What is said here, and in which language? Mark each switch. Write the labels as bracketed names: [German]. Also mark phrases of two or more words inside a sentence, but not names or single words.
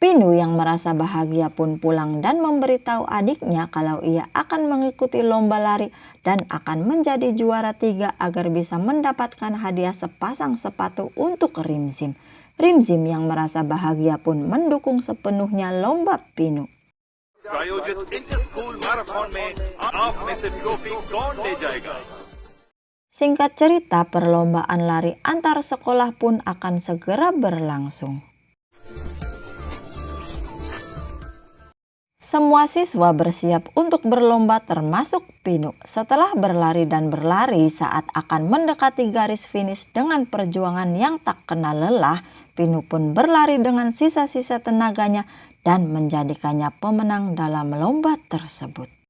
[Indonesian] Pinu yang merasa bahagia pun pulang dan memberitahu adiknya kalau ia akan mengikuti lomba lari dan akan menjadi juara 3 agar bisa mendapatkan hadiah sepasang sepatu untuk Rimzim. Rimzim yang merasa bahagia pun mendukung sepenuhnya lomba Pinu. [Hindi] प्रायोजित [English] inter school marathon [Hindi] में आप में से ट्रॉफी कौन ले जाएगा? [Indonesian] Singkat cerita, perlombaan lari antar sekolah pun akan segera berlangsung. Semua siswa bersiap untuk berlomba termasuk Pinu. Setelah berlari dan berlari saat akan mendekati garis finish dengan perjuangan yang tak kenal lelah, Pinu pun berlari dengan sisa-sisa tenaganya dan menjadikannya pemenang dalam lomba tersebut.